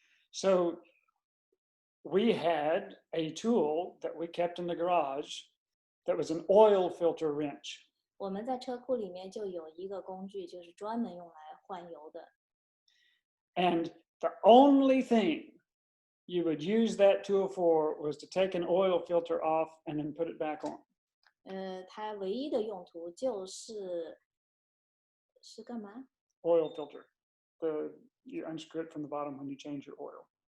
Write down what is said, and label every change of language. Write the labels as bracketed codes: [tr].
[en] So we had a tool that we kept in the garage that was an oil filter wrench. [zh] 我们在车库里面就有一个工具，就是专门用来换油的。 [en] And the only thing you would use that tool for was to take an oil filter off and then put it back on. [zh] 它唯一的用途是干嘛？ [en] Oil filter. You unscrew it from the bottom when you change your oil.